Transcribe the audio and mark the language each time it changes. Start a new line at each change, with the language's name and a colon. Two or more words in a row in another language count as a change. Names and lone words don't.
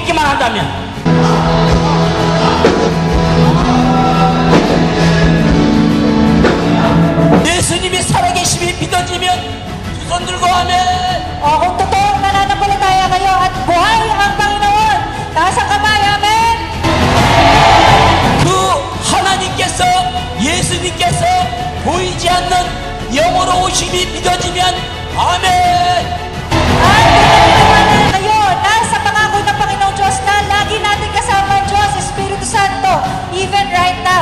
Korean: 가능하다면 예수님이 살아계심이 믿어지면 두 손 들고 아멘.
Filipino: Kung totoong nananampalataya kayo at buhay ang Panginoon, nasa kamay, amen.
Korean: 그 하나님께서 예수님께서 보이지 않는 영으로 오심이 믿어지면 아멘.
Filipino: At nananampalataya kayo, nasa pangako ng Panginoong Diyos na lagi natin kasama ang Diyos, Espiritu Santo,
English: even right now.